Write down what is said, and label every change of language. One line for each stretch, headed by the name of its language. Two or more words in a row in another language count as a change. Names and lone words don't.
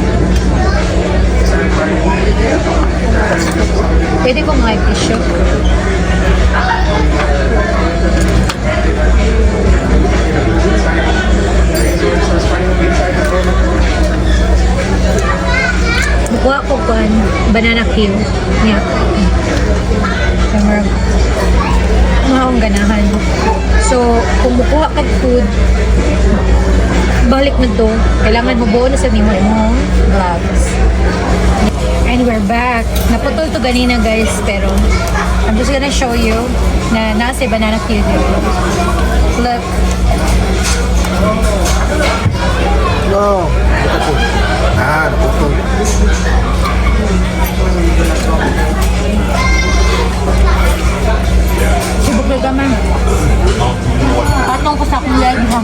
Filipino: Pwede ko mga tissue.
Cebuano: Bukuha ko
English: banana cue.
Cebuano: Yeah. Mga akong ganahan. So, kung mukuha kag food, balik na to. Kailangan mo buo na sa nimo imong vlogs.
English: And we're back.
Cebuano: Naputol to ganina
English: guys, pero I'm just gonna show you na
Filipino: nasa banana cue dito.
English: Look. No.
Cebuano: Naputol. Sibuk na gaman. Patong ko sa akong leg, ha?